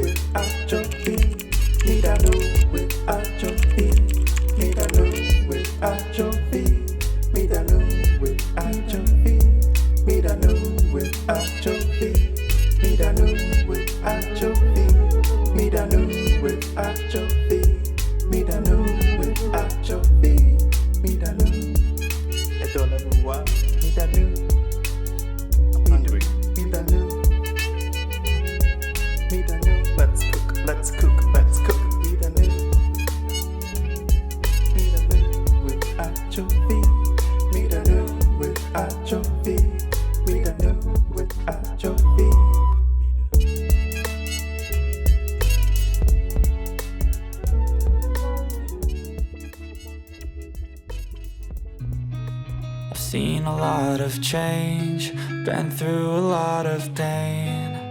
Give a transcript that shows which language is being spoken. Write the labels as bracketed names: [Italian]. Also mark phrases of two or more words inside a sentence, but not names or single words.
[English] Adzovi, Midanu with Adzovi, Midanu with Adzovi, Midanu with Adzovi, Midanu with Adzovi, Midanu with Adzovi, Midanu with Adzovi, Midanu with Adzovi, Midanu. [French] Et dans la noix, Midanu. [English] I'm hungry. Midanu. Midanu. Let's cook, let's cook, let's cook. Midanu. Midanu with Adzovi, Midanu with Adzovi, Midanu with Adzovi. I've seen a lot of change, been through a lot of pain.